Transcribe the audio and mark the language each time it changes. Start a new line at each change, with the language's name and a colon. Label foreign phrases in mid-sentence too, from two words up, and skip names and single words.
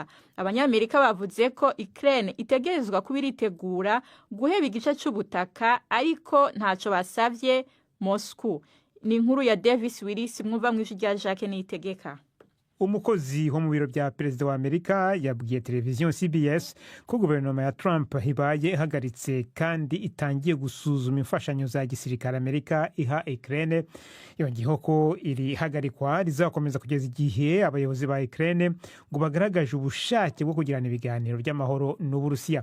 Rundi: Abanyamerika bavuze ko Ukraine itegerezwa kubiritegura guheba igice c'ubutaka, ariko ntaco basavye Moscow. Ni inkuru ya Davis Willis mwumva mw'ijwi rya Jacques Nitegeka.
Kinyarwanda: Umukozi wo mu biro bya perezida wa Amerika yabwiye televiziyo CBS ko guverinoma ya Trump ibaye ihagaritse kandi itangiye gusuzuma imfashanyo za gisirikare Amerika iha Ukraine. Yongeyeho ko iri hagarikwa rizakomeza kugeza igihe abayobozi ba Ukraine ngo bagaragaje ubushake bwo kugirana ibiganiro by'amahoro n'Uburusiya.